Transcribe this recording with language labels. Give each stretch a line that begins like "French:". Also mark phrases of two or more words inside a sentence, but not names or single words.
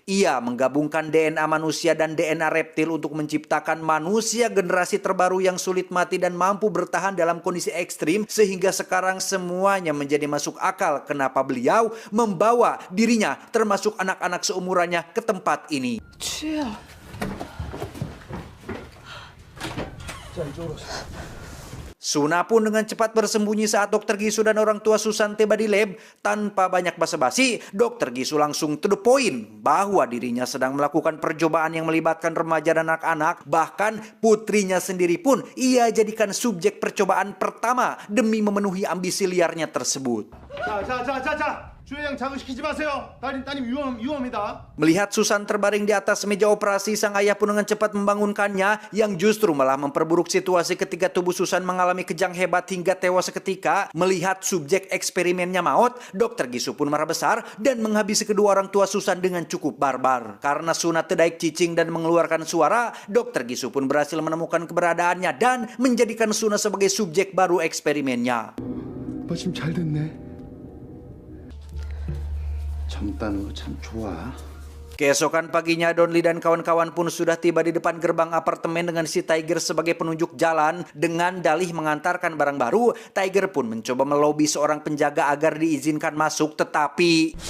Indonesian: Ia menggabungkan DNA manusia dan DNA reptil untuk menciptakan manusia generasi terbaru yang sulit mati dan mampu bertahan dalam kondisi ekstrim, sehingga sekarang semuanya menjadi masuk akal kenapa beliau membawa dirinya termasuk anak-anak seumurannya ke tempat ini. Suna pun dengan cepat bersembunyi saat Dr. Gisu dan orang tua Susan tiba di lab. Tanpa banyak basa-basi, Dr. Gisu langsung
English: to the point
Indonesian: bahwa dirinya sedang melakukan percobaan yang melibatkan remaja dan anak-anak. Bahkan putrinya sendiri pun ia jadikan subjek percobaan pertama demi memenuhi ambisi liarnya tersebut.
Korean: 자. 주혜양 자극시키지 마세요. 따님 위험합니다.
Indonesian: Melihat Susan terbaring di atas meja operasi, sang ayah pun dengan cepat membangunkannya, yang justru malah memperburuk situasi ketika tubuh Susan mengalami kejang hebat hingga tewas seketika. Melihat subjek eksperimennya maut, Dr. Gisu pun marah besar dan menghabisi kedua orang tua Susan dengan cukup barbar. Karena Suna tedaik cicing dan mengeluarkan suara, Dr. Gisu pun berhasil menemukan keberadaannya dan menjadikan Suna sebagai subjek baru eksperimennya.
Korean: 마침 잘 됐네. 젊다는 거 참 좋아.
Indonesian: Keesokan paginya, Donli dan kawan-kawan pun sudah tiba di depan gerbang apartemen dengan si Tiger sebagai penunjuk jalan. Dengan dalih mengantarkan barang baru, Tiger pun mencoba melobi seorang penjaga agar diizinkan masuk, tetapi